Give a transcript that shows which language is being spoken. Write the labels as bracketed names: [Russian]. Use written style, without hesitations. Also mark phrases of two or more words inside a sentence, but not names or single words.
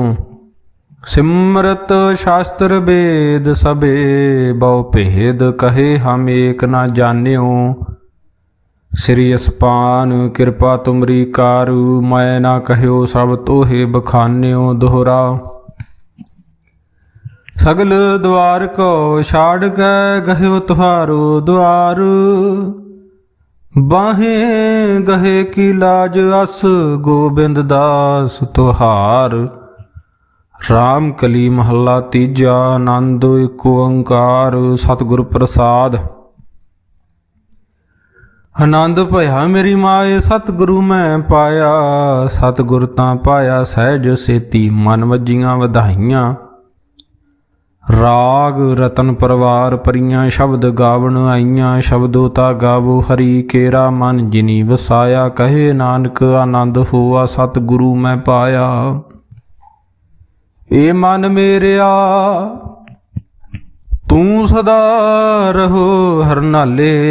[Braj] सिमरत शास्त्र वेद सबे, बहु भेद कहे हम एक न जान्यो। श्री असपान कृपा तुमरी कारु, मैं ना कहो सब तोहे बखान्यो। दोहरा सगल द्वार को छाड़ के, गहो तुहारो द्वार। बाहे गहे की लाज अस, गोबिंद दास तुहार। [Punjabi] ਰਾਮ ਕਲੀ ਮਹਲਾ ਤੀਜਾ, ਆਨੰਦ ਏਕ ਓਂਕਾਰ। ਸਤਗੁਰ ਪ੍ਰਸਾਦ ਆਨੰਦ ਭਇਆ ਮੇਰੀ ਮਾਏ, ਸਤਗੁਰੂ ਮੈਂ ਪਾਇਆ। ਸਤਗੁਰ ਤਾਂ ਪਾਇਆ ਸਹਜ ਸੇਤੀ, ਮਨ ਵਜੀਆਂ ਵਧਾਈਆਂ। ਰਾਗ ਰਤਨ ਪਰਵਾਰ ਪਰੀਆਂ ਸ਼ਬਦ ਗਾਵਣ ਆਈਆਂ। ਸ਼ਬਦੋ ਤਾ ਗਾਵੋ ਹਰੀ ਕੇਰਾ ਮਨ ਜਿਨੀ ਵਸਾਇਆ। ਕਹੇ ਨਾਨਕ ਆਨੰਦ ਹੋਆ ਸਤਿਗੁਰੂ ਮੈਂ ਪਾਇਆ। ਏ ਮਨ ਮੇਰਿਆ ਤੂੰ ਸਦਾ ਰਹੋ ਹਰਨਾਲੇ।